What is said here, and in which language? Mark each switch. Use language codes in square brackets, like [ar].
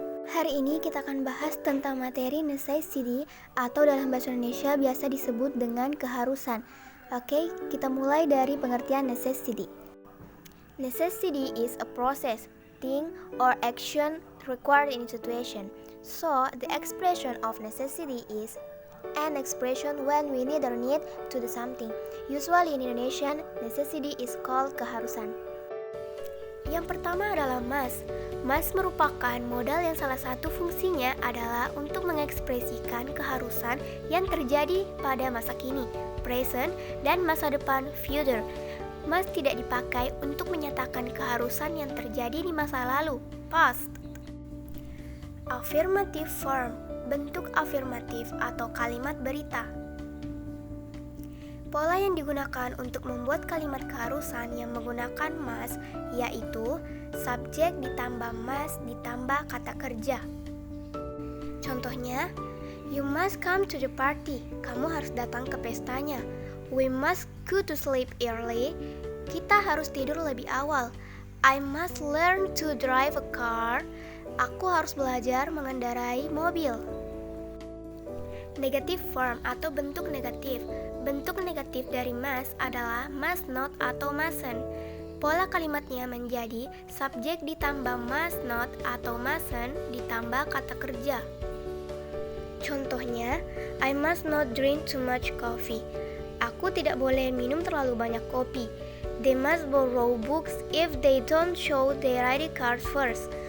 [id] Hari ini kita akan bahas tentang materi necessity atau dalam bahasa Indonesia biasa disebut dengan keharusan. Oke, kita mulai dari pengertian necessity. [en] Necessity is a process, thing, or action required in a situation. So, the expression of necessity is an expression when we need to do something. Usually in Indonesian, necessity is called keharusan. [id] Yang pertama adalah must. Must merupakan modal yang salah satu fungsinya adalah untuk mengekspresikan keharusan yang terjadi pada masa kini, present, dan masa depan, future. Must tidak dipakai untuk menyatakan keharusan yang terjadi di masa lalu, past. [en] Affirmative form, [id] bentuk afirmatif atau kalimat berita. Pola yang digunakan untuk membuat kalimat keharusan yang menggunakan must yaitu subjek ditambah must ditambah kata kerja. Contohnya, [en] you must come to the party. [id] Kamu harus datang ke pestanya. [en] We must go to sleep early. [id] Kita harus tidur lebih awal. [en] I must learn to drive a car. [id] Aku harus belajar mengendarai mobil. [en] Negative form [id] atau bentuk negatif. Bentuk negatif dari must adalah must not atau mustn't. Pola kalimatnya menjadi subjek ditambah must not atau mustn't ditambah kata kerja. Contohnya, [en] I must not drink too much coffee. [id] Aku tidak boleh minum terlalu banyak kopi. [en] They must borrow books if they don't show their ID cards first.